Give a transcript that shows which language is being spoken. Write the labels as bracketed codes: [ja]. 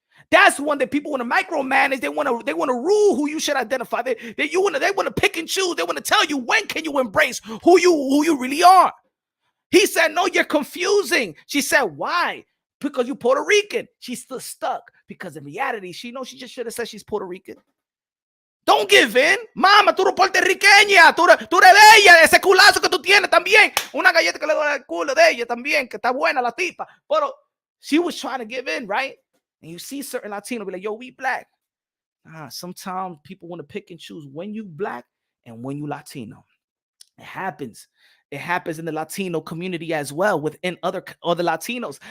[en] That's one that people want to micromanage. They want to rule who you should identify. They want to pick and choose. They want to tell you when can you embrace who you really are. He said, no, you're confusing. She said, why? Because you're Puerto Rican. She's still stuck because in reality, she knows she just should have said she's Puerto Rican. Don't give in. [es] Mama, tú eres puertorriqueña. Tú eres bella. Ese culazo que tú tienes también. Una galleta que le doy al culo de ella también, que está buena la tipa. Pero [en] she was trying to give in, right? And you see certain Latino be like, yo, we black. Sometimes people want to pick and choose when you black and when you Latino. It happens. It happens in the Latino community as well within other Latinos.